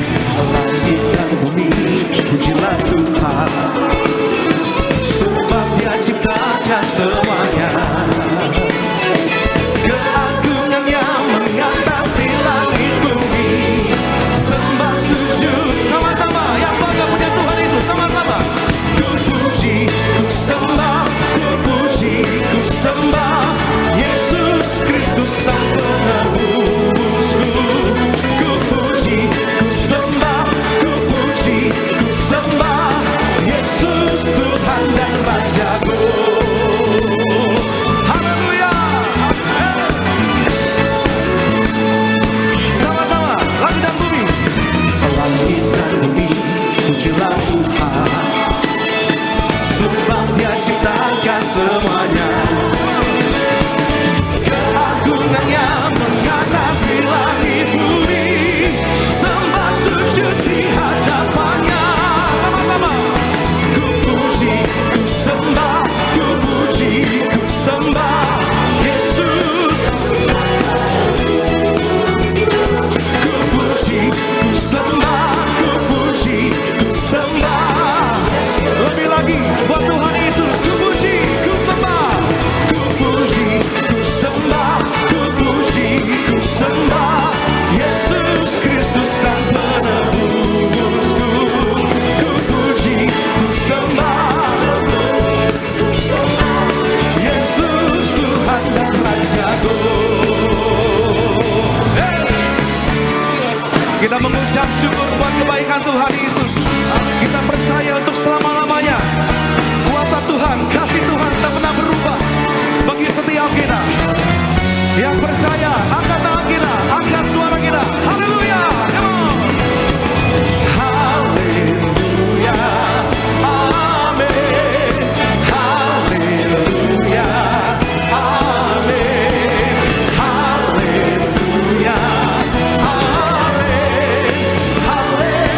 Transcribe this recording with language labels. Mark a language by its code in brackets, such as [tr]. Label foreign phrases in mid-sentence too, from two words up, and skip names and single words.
[id] Langit bumi, pujilah Tuhan, sebab Dia ciptakan semuanya. Keagungannya mengatasi langit bumi, sembah sujud sama-sama yang bangga punya Tuhan Yesus, sama-sama. Ku puji, ku sembah, ku puji, ku sembah Yesus Kristus Sang Penebusku. Ku puji, ku sembah, ku puji, ku sembah Yesus Tuhan dan Rajaku. Haleluya. Sama-sama, langit dan bumi. Langit dan bumi, pujilah Tuhan, sebab Dia ciptakan semuanya. Keagungannya mengatasi langit bumi, sembah sujud di hadapannya. Sama-sama. Ku puji, ku sembah, ku puji, ku sembah Yesus. Ku puji, ku sembah, ku puji, ku sembah. Lebih lagi buat Tuhan Yesus. Ku puji, ku sembah, ku puji, ku sembah, ku puji, ku sembah Yesus Kristus Sang Penebusku. Ku puji, ku sembah Yesus Tuhan dan Rajaku. Kita mengucap syukur buat kebaikan Tuhan Yesus. Kita percaya untuk selama-lamanya kuasa Tuhan, kasih Tuhan tak pernah berubah bagi setiap kita. Yang percaya, angkat tangan kita, angkat suara kita. Haleluya. [en] Come on. [id] Haleluya. Amin. Haleluya. Amin. Haleluya. Amin. Haleluya.